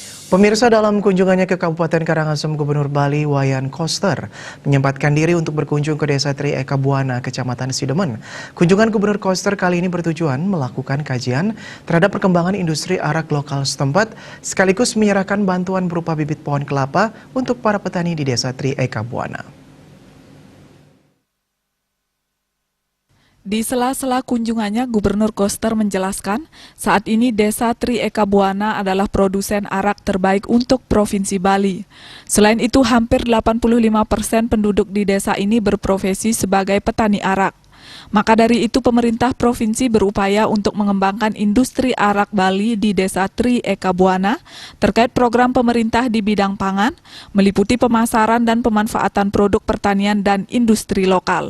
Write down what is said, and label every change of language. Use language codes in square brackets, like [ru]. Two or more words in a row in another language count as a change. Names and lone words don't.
[id] Pemirsa, dalam kunjungannya ke Kabupaten Karangasem, Gubernur Bali Wayan Koster menyempatkan diri untuk berkunjung ke Desa Tri Eka Buana, Kecamatan Sidemen. Kunjungan Gubernur Koster kali ini bertujuan melakukan kajian terhadap perkembangan industri arak lokal setempat, sekaligus menyerahkan bantuan berupa bibit pohon kelapa untuk para petani di Desa Tri Eka Buana. Di sela-sela kunjungannya, Gubernur Koster menjelaskan, saat ini Desa Tri Eka Buana adalah produsen arak terbaik untuk Provinsi Bali. Selain itu, hampir 85% penduduk di desa ini berprofesi sebagai petani arak. Maka dari itu, pemerintah provinsi berupaya untuk mengembangkan industri arak Bali di Desa Tri Eka Buana terkait program pemerintah di bidang pangan, meliputi pemasaran dan pemanfaatan produk pertanian dan industri lokal.